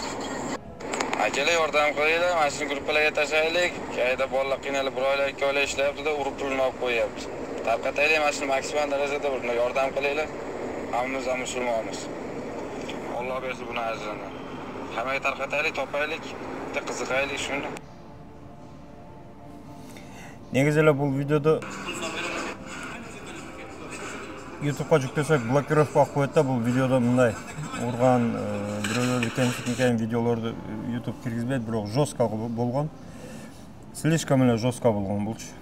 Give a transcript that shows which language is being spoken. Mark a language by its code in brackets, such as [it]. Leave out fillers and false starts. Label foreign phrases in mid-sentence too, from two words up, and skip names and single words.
[uz] Akalar, yordam qilinglar, mana shu gruppalarga tashlaylik. Qayda bolalar qiynalib, bir oylar, 2 oylar ishlayapti-da, urib pulni olib qo'yapti. Tarqataylik, mana shu maksimal darajada bir yordam qilinglar. Hammamiz ham musulmonmiz. Alloh bersin buni ajrini. Hammaga tarqataylik, topaylik, bitta qiziqaylik shuni. [ky] Негизи эле бул видеоду YouTube'га жүктөсөк блокировка коет да. Бул видеодо мындай урган, бирөөлөрдү кемситкен видеолорду YouTube киргизбейт, бирок жестко болгон. Слишком эле жестко болгон булчу.